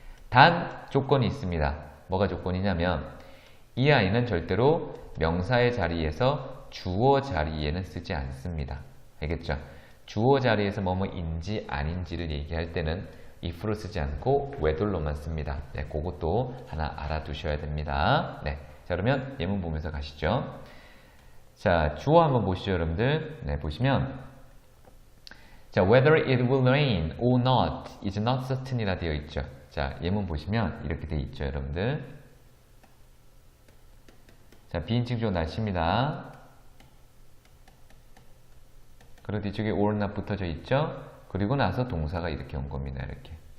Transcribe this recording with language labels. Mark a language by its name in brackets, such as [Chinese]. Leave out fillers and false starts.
[Korean] 단 조건이 있습니다. 뭐가 조건이냐면 이 아이는 절대로 명사의 자리에서 주어 자리에는 쓰지 않습니다. 알겠죠? 주어 자리에서 뭐뭐인지 아닌지를 얘기할 때는 if로 쓰지 않고 whether로만 씁니다. 네, 그것도 하나 알아두셔야 됩니다. 네, 자, 그러면 예문 보면서 가시죠. 자, 주어 한번 보시죠, 여러분들. 네, 보시면 자, [English] whether it will rain or not is not certain이라 [Korean] 되어 있죠. 자, 예문 보시면 이렇게 되어 있죠, 여러분들. 자, 비인칭 주어 날씨입니다. 그리고 뒤쪽에 or not 붙어져 있죠. 그리고 나서 동사가 이렇게 온 겁니다. 이렇게.